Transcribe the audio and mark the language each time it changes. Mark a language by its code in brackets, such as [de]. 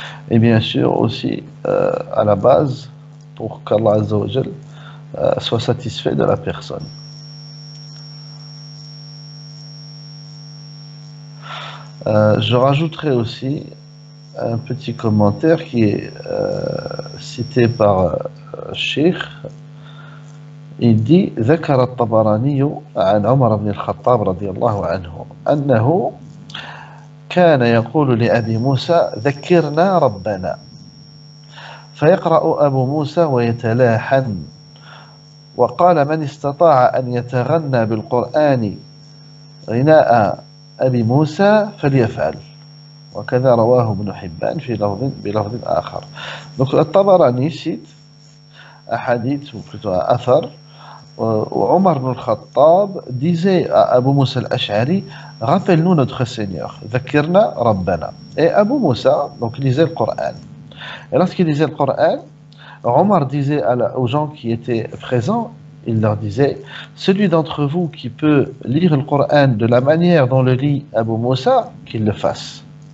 [fr] Et bien sûr aussi à la base pour qu'Allah azza wa jal soit satisfait de la personne. Je rajouterai aussi un petit commentaire qui est cité par Cheikh. Il dit [ar] ذكر الطبراني عن عمر بن الخطاب رضي الله عنه أنه كان يقول لأبي موسى ذكرنا ربنا فيقرأ أبو موسى ويتلاحن وقال من استطاع أن يتغنى بالقرآن غناء أبي موسى فليفعل وكذا رواه ابن حبان في بلفظ آخر. [fr] Donc الطبراني cite un hadith ou plutôt un athar où Omar ibn al-Khattab disait à Abu Moussa al-Ash'ari rappelle-nous notre Seigneur, [ar] Zakirna Rabbana. [fr] Et Abu Moussa donc lisait le Coran. Et lorsqu'il lisait le Coran, Omar disait aux gens qui étaient présents, il leur disait celui d'entre vous qui peut lire le Coran de la manière dont le lit Abu Moussa, qu'il le fasse.